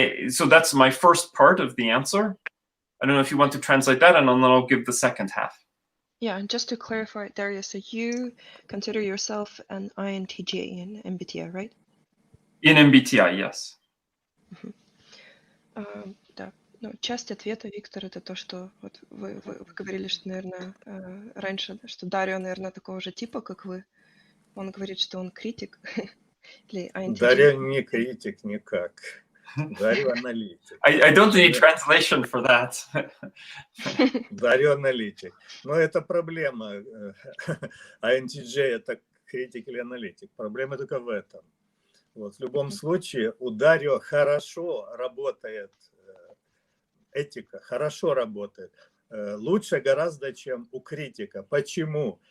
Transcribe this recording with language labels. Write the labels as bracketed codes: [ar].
[en] So that's my first part of the answer. I don't know if you want to translate that, and then I'll give the second half. Yeah, and just to clarify, Dario, so you consider yourself an INTJ in MBTI, right? In MBTI, yes. [ru] Да. Часть ответа, Виктор, это то, что вот вы говорили, что, наверное, раньше, что Дарио, наверное, такого же типа, как вы. Он говорит, что он критик. Или INTJ. Дарио не критик никак. Дарио аналитик. [en] I don't need translation for that. [ru] Дарио аналитик. Но это проблема. INTJ это критик или аналитик. Проблема только в этом. Вот. В любом случае у Дарио хорошо работает этика, хорошо работает. Лучше гораздо, чем у критика. Почему?